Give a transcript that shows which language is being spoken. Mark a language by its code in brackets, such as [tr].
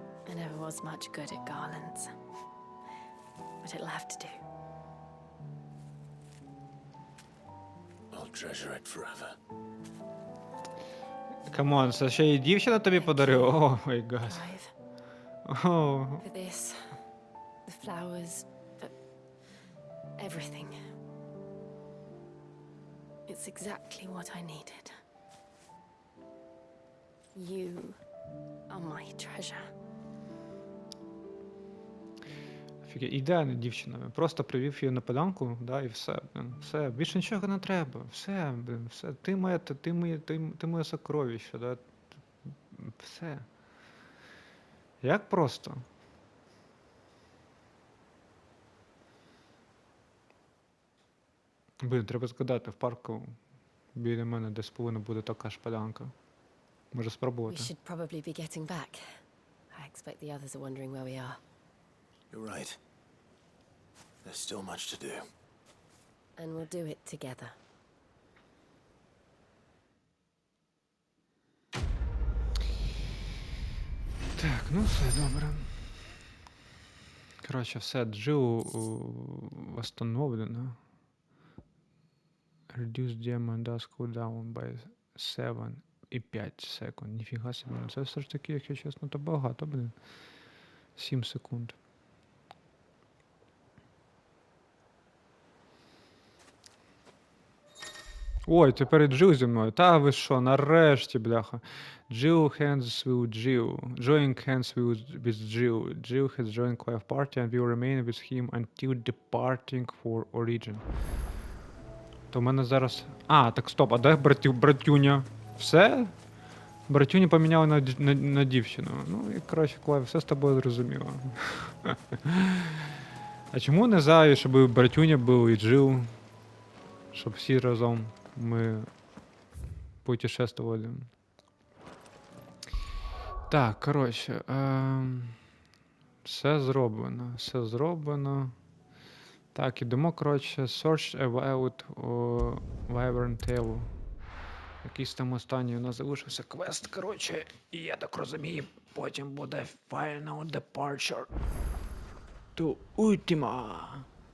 [en] I never was much good at garlands, but it'll have to do. I'll treasure it forever. [uk] Камон, це ще й дівчина тобі подарила? [en] О, май гад. О. For this, the flowers, for everything. It's exactly what I needed. You are my treasure. [uk] Ідеальна дівчина. Просто привів її на поданку, да, і все. Все, більше нічого не треба. Все, все. Ти моє сокровище, да. Все. Як просто. Треба згадати, в парку біля мене десь повинна бути така ж полянка. Може [en] We [uk] спробувати. [en] should probably be getting back. I expect the others are wondering where we are. You're right. There's still much to do. And we'll do it together. [uk] Так, ну все добре. Коротше, все, Джіл восстановлено. [en] Reduce Diamond Dust cooldown by 7 [uk] і 5 секунд. Ніфіга собі. Ну це все ж таки, якщо чесно, то багато, блін. 7 секунд. Ой, тепер і Джіл зі мною. Та ви що, нарешті, бляха. [en] Джіл hands with Джіл. Join hands with Джіл. Джіл has joined Clive party and will remain with him until departing for origin. [uk] То в мене зараз... А, так стоп, а де братюня? Все? Братюню поміняли на дівчину. Ну і, коротше, Клайв, все з тобою зрозуміло. А чому не за, щоб братюня був і Джіл? Щоб всі разом ми путешествували. Так, коротше. Все зроблено. Все зроблено. Так, ідемо, коротше, Search a Wild Wyvern Tail. Якийсь там останній у нас залишився квест, коротше, і я так розумію, потім буде Final Departure to Ultima.